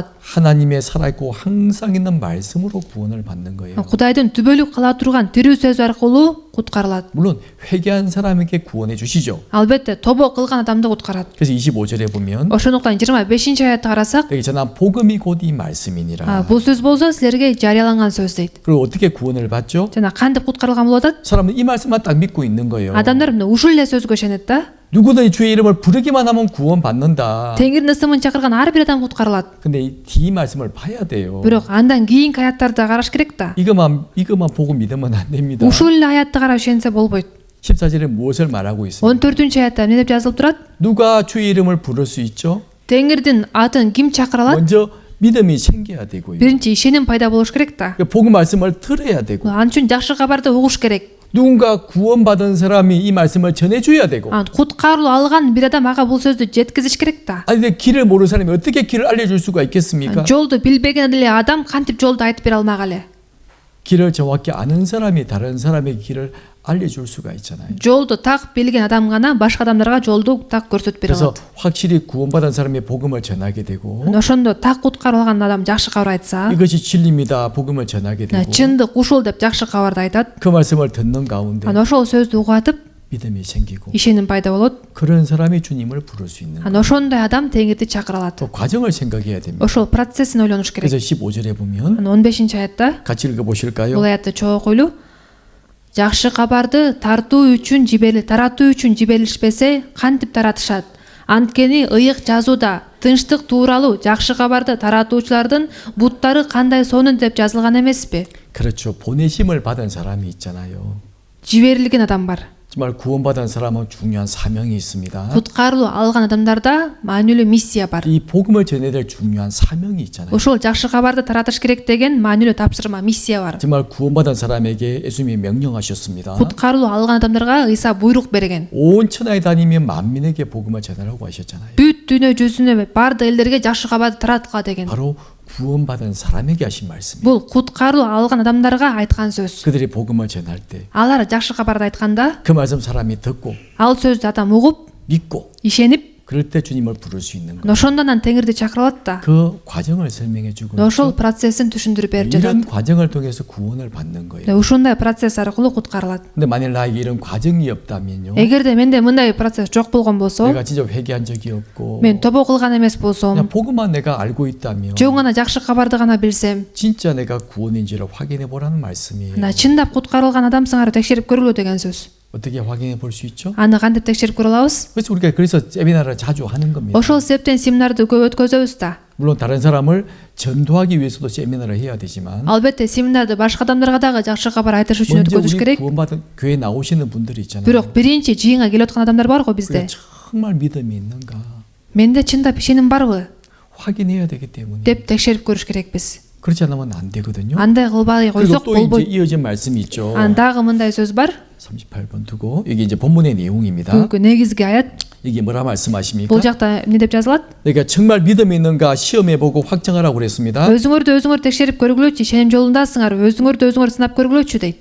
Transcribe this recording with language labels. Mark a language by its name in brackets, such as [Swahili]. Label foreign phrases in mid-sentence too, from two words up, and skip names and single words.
[Korean] 하나님의 살아있고 항상 있는 말씀으로 구원을 받는 거예요. [Kyrgyz] кудайдын түбөлүк кала турган тирүү сөзү аркылуу куткарылат. [Korean] 물론 회개한 사람에게 구원해 주시죠. [Kyrgyz] албетте тобо кылган адамды куткарат. [Korean] 그래서 25절에 보면 [Kyrgyz] ошондуктан 25-аятты карасак, [Korean] 여기 전한 복음이 곧 이 말씀이니라. [Kyrgyz] бул сөз болсо силерге жарыяланган сөз дейт. [Korean] 그리고 어떻게 구원을 받죠? [Kyrgyz] жана кантип куткарылган болуп атат? [Korean] 사람은 이 말씀만 딱 믿고 있는 거예요. [Kyrgyz] адамдар мына ушул эле сөзгө ишенет да. [Korean] 누구든 주의 이름을 부르기만 하면 구원 받는다. [Kyrgyz] теңирдин ысымын чакырган ар бир адам куткарылат. [Korean] 근데 이 뒤 말씀을 봐야 돼요. [Kyrgyz] бирок андан кийинки аяттарды караш керек да. [Korean] 이것만 보고 믿으면 안 됩니다. [Kyrgyz] ушул эле аятты карап ишенсе болбойт. [Korean] 14절에 무엇을 말하고 있습니까? [Kyrgyz] 14-аятта эмне деп жазылып турат? [Korean] 누가 주의 이름을 부를 수 있죠? [Kyrgyz] теңирдин атын ким чакыра алат? [Korean] 먼저 믿음이 생겨야 되고요. [Kyrgyz] биринчи ишеним пайда болуш керек да. [Korean] 복음 말씀을 들어야 되고 [Kyrgyz] ан үчүн жакшы кабарды угуш керек. [Korean] 누군가 구원받은 사람이 이 말씀을 전해줘야 되고 [Kyrgyz] куткарылуу алган бир адам ага бул сөздү жеткизиш керек да. [Korean] 아니 근데 길을 모르는 사람이 어떻게 길을 알려줄 수가 있겠습니까? [Kyrgyz] жолду билбеген эле адам кантип жолду айтып бере алмак эле? [Korean] 길을 정확히 아는 사람이 다른 사람의 길을 알려줄 수가 있잖아요. [Kyrgyz] жолду так билген адам гана башка адамдарга жолду так көрсөтүп бере [Korean] 그래서 [Kyrgyz] алат. [Korean] 확실히 구원받은 사람이 복음을 전하게 되고 [Kyrgyz] ошондо так куткарылган адам жакшы кабар айтса, [Korean] 이것이 진리입니다. 복음을 전하게 되고 [Kyrgyz] чындык ушул деп жакшы кабарды айтат. [Korean] 그 말씀을 듣는 가운데 [Kyrgyz] анан ошол сөздү угатып [Korean] 믿음이 생기고 [Kyrgyz] ишеним пайда болот. [Korean] 그런 사람이 주님을 부를 수 있는 [Kyrgyz] анан ошондой адам теңирди чакыра алат. [Korean] 또 과정을 생각해야 됩니다. [Kyrgyz] ошол процессин ойлонуш керек. [Korean] 그래서 15절에 보면 [Kyrgyz] анан 15-аятта [Korean] 같이 읽어보실까요? [Kyrgyz] бул аятты чогуу окуйлу. жакшы кабарды таратуу үчүн жиберилишпесе кантип таратышат? анткени ыйык жазууда тынчтык тууралуу жакшы кабарды таратуучулардын буттары кандай сонун деп жазылган эмеспи? [Korean] 그렇죠. 보내심을 받은 사람이 있잖아요. [Kyrgyz] жиберилген адам бар. [Korean] 정말 구원받은 사람은 중요한 사명이 있습니다. [Kyrgyz] куткарылуу алган адамдарда маанилүү миссия бар. [Korean] 이 복음을 전해야 될 중요한 사명이 있잖아요. [Kyrgyz] ошол жакшы кабарды таратыш керек деген маанилүү тапшырма, миссия бар. [Korean] 정말 구원받은 사람에게 예수님이 명령하셨습니다. [Kyrgyz] куткарылуу алган адамдарга ыйса буйрук берген. [Korean] 온 천하에 다니면 만민에게 복음을 전하라고 하셨잖아요. [Kyrgyz] бүт дүйнө жүзүнө бардык элдерге жакшы кабарды тараткыла деген. [Korean] 바로 구원받은 사람에게 하신 말씀이에요. [Kyrgyz] бул куткарылуу алган адамдарга айткан сөз. [Korean] 그들이 복음을 전할 때 그 [Kyrgyz] алар жакшы кабарды айтканда, [Korean] 말씀 사람이 듣고 [Kyrgyz] ал сөздү адам угуп, [Korean] 믿고 [Kyrgyz] ишенип, [Korean] 그럴 때 주님을 부를 수 있는 거예요. [Kyrgyz] ошондон ан теңирди чакыра алат да. [Korean] 그 과정을 설명해 주고 [Kyrgyz] ошол процессин түшүндүрүп берип [Korean] 이런 [Kyrgyz] жатат. [Korean] 과정을 통해서 구원을 받는 거예요. [Kyrgyz] ушундай процесс аркылуу куткарылат. [Korean] 근데 만일 나에게 이런 과정이 없다면요. [Kyrgyz] эгерде менде мындай процесс жок болгон болсо, [Korean] 내가 진짜 회개한 적이 없고 [Kyrgyz] мен тобо кылган эмес болсом, [Korean] 그냥 복음만 내가 알고 있다면 [Kyrgyz] жөн гана жакшы кабарды гана билсем, [Korean] 진짜 내가 구원인지를 확인해 보라는 말씀이에요. [Kyrgyz] ана чындап куткарылган адамсыңар текшерип көргүлө деген сөз. [Korean] 어떻게 확인해 볼 수 있죠? [Kyrgyz] аны кантип текшерип көрө алабыз? [Korean] 그래서 우리가 세미나를 자주 하는 겁니다. [Kyrgyz] ошол себептен семинарды көп өткөзөбүз да. [Korean] 물론 다른 사람을 전도하기 위해서도 세미나를 해야 되지만 [Kyrgyz] албетте семинарды башка адамдарга дагы жакшы кабар айтыш үчүн [Korean] 먼저 [Kyrgyz] өткөзүш [Korean] 우리 [Kyrgyz] керек. [Korean] 구원받은 교회 나오시는 분들이 있잖아요. [Kyrgyz] бирок биринчи жыйынга келип аткан адамдар барго [Korean] 우리가 [Kyrgyz] бизде. [Korean] 정말 믿음이 있는가? [Kyrgyz] Менде чындап ишеним барбы [Korean] 확인해야 되기 때문에. [Kyrgyz] деп текшерип көрүш керекпиз. [Korean] 그렇지 않으면 안 되거든요. [Kyrgyz] Андай кылбай [Korean] 그리고 [Kyrgyz] койсок [Korean] 또 이제 [Kyrgyz] болбойт. [Korean] 이어진 말씀이 있죠. [Kyrgyz] Дагы мындай сөз бар. [Korean] 38번 두고 여기 이제 본문의 내용입니다. [Kyrgyz] Бүгүнкү негизги аят. [Korean] 이게 뭐라 말씀하십니까? [Kyrgyz] Бул жакта эмне деп жазылат? [Korean] 그러니까 정말 믿음이 있는가 시험해보고 확정하라고 그랬습니다. [Kyrgyz] өзүңөр текшерип көргүлөчү, ишеним жолундасыңар, өзүңөр сынап көргүлөчү дейт.